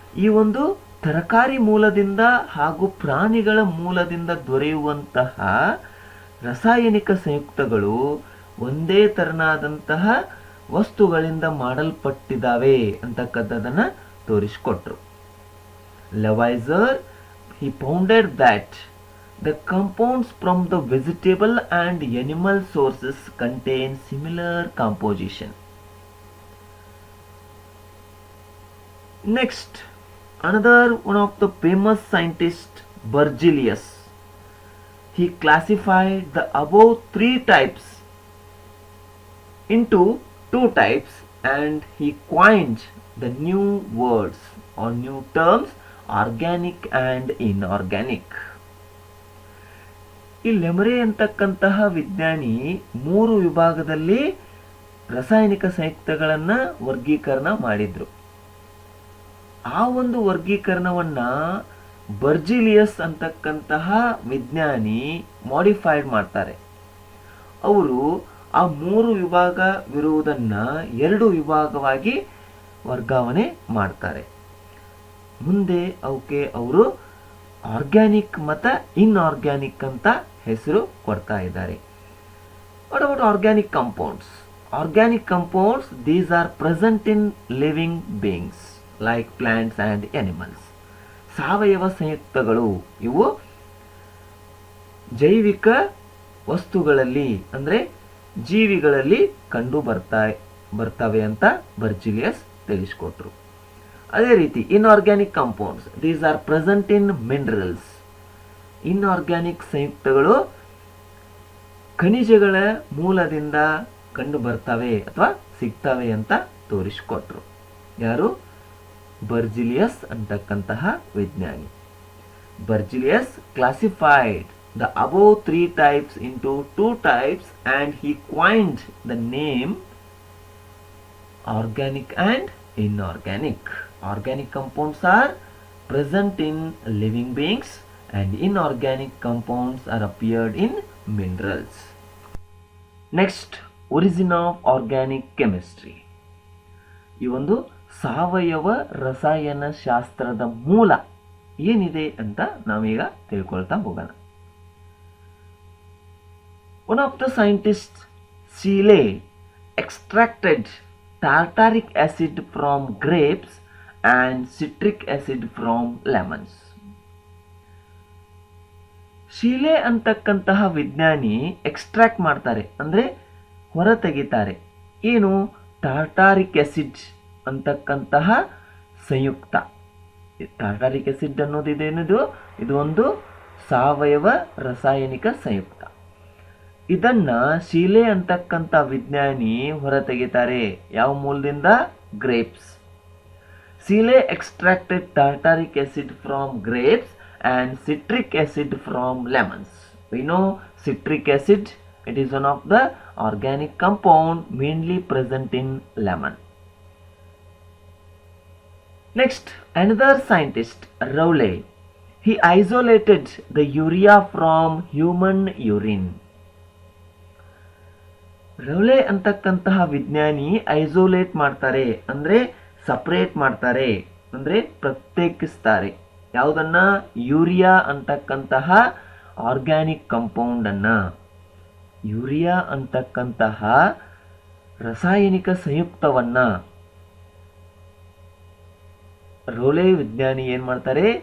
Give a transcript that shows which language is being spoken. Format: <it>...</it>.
<kn>ಈ ಒಂದು ತರಕಾರಿ ಮೂಲದಿಂದ ಹಾಗೂ ಪ್ರಾಣಿಗಳ ಮೂಲದಿಂದ ದೊರೆಯುವಂತಹ ರಾಸಾಯನಿಕ ಸಂಯುಕ್ತಗಳು ಒಂದೇ ತರನಾದಂತಹ ವಸ್ತುಗಳಿಂದ ಮಾಡಲ್ಪಟ್ಟಿದ್ದಾವೆ ಅಂತಕ್ಕಂಥದನ್ನ ತೋರಿಸಿಕೊಟ್ರು.</kn> <en>Lavoisier, he founded that The compounds from the vegetable and animal sources contain similar composition. Next, another one of the famous scientists, Berzelius. He classified the above three types into two types, and he coined the new words or new terms, organic and inorganic.</en> <kn>ಈ ಲೆಮರೆ ಅಂತಕ್ಕಂತಹ ವಿಜ್ಞಾನಿ ಮೂರು ವಿಭಾಗದಲ್ಲಿ ರಾಸಾಯನಿಕ ಸಂಯುಕ್ತಗಳನ್ನು ವರ್ಗೀಕರಣ ಮಾಡಿದ್ರು. ಆ ಒಂದು ವರ್ಗೀಕರಣವನ್ನ ಬರ್ಜಿಲಿಯಸ್ ಅಂತಕ್ಕಂತಹ ವಿಜ್ಞಾನಿ ಮಾಡಿಫೈಡ್ ಮಾಡ್ತಾರೆ. ಅವರು ಆ ಮೂರು ವಿಭಾಗವಿರುವುದನ್ನ ಎರಡು ವಿಭಾಗವಾಗಿ ವರ್ಗಾವಣೆ ಮಾಡ್ತಾರೆ. ಮುಂದೆ ಅವಕ್ಕೆ ಅವರು ಆರ್ಗ್ಯಾನಿಕ್ ಮತ್ತು ಇನ್ಆರ್ಗ್ಯಾನಿಕ್ ಅಂತ ಹೆಸರು ಕೊಡ್ತಾ ಇದ್ದಾರೆ.</kn> <en>What about organic compounds? Organic compounds, these are present in living beings like plants and animals.</en> <kn>ಸಾವಯವ ಸಂಯುಕ್ತಗಳು ಇವು ಜೈವಿಕ ವಸ್ತುಗಳಲ್ಲಿ ಅಂದರೆ ಜೀವಿಗಳಲ್ಲಿ ಕಂಡು ಬರ್ತವೆ ಅಂತ ಬರ್ಜಿಲಿಯಸ್ ತಿಳಿಸಿಕೊಟ್ರು.</kn> <en>ಅದೇ ರೀತಿ inorganic compounds, these are present in minerals.</en> <kn>Inorganic ಸಂಯುಕ್ತಗಳು ಖನಿಜಗಳ ಮೂಲದಿಂದ ಕಂಡು ಬರ್ತವೆ ಅಥವಾ ಸಿಗ್ತವೆ ಅಂತ ತೋರಿಸಿಕೊಟ್ರು. ಯಾರು? ಬರ್ಜಿಲಿಯಸ್ ಅಂತಕ್ಕಂತಹ ವಿಜ್ಞಾನಿ.</kn> <en>Berzelius classified the above three types into two types and he coined the name organic and inorganic. Organic compounds are present in living beings and inorganic compounds are appeared in minerals. Next, origin of organic chemistry.</en> <kn>ಈ ಒಂದು ಸಾವಯವ ರಸಾಯನ ಶಾಸ್ತ್ರದ ಮೂಲ ಏನಿದೆ ಅಂತ ನಾವೀಗ ತಿಳ್ಕೊಳ್ತಾ ಹೋಗೋಣ.</kn> <en>One of the scientists, Scheele, extracted tartaric acid from grapes and citric acid from lemons.</en> <kn>ಶೀಲೆ ಅಂತಕ್ಕಂತಹ ವಿಜ್ಞಾನಿ ಎಕ್ಸ್ಟ್ರಾಕ್ಟ್ ಮಾಡ್ತಾರೆ ಅಂದರೆ ಹೊರ ತೆಗಿತಾರೆ. ಏನು? ಟಾರ್ಟಾರಿಕ್ ಆಸಿಡ್ ಅಂತಕ್ಕಂತಹ ಸಂಯುಕ್ತ. ಟಾರ್ಟಾರಿಕ್ ಆಸಿಡ್ ಅನ್ನೋದು ಇದೇನಿದು? ಇದು ಒಂದು ಸಾವಯವ ರಾಸಾಯನಿಕ ಸಂಯುಕ್ತ. ಇದನ್ನ ಶೀಲೆ ಅಂತಕ್ಕಂಥ ವಿಜ್ಞಾನಿ ಹೊರ ತೆಗಿತಾರೆ. ಯಾವ ಮೂಲದಿಂದ? Grapes.</kn> <en>Scheele extracted tartaric acid from grapes and citric acid from lemons. We know citric acid, it is one of the organic compound mainly present in lemon. Next, another scientist, Rowley, he isolated the urea from human urine.</en> <kn>ರೌಲೆ ಅಂತಕ್ಕಂತಹ ವಿಜ್ಞಾನಿ isolate ಮಾಡ್ತಾರೆ ಅಂದರೆ separate ಮಾಡ್ತಾರೆ ಅಂದರೆ ಪ್ರತ್ಯೇಕಿಸ್ತಾರೆ. ಯಾವುದನ್ನ? Urea ಅಂತಕ್ಕಂತಹ organic compound ಅನ್ನ. Urea ಅಂತಕ್ಕಂತಹ ರಾಸಾಯನಿಕ ಸಂಯುಕ್ತವನ್ನ ರೋಲೆ ವಿಜ್ಞಾನಿ ಏನ್ ಮಾಡ್ತಾರೆ?</kn>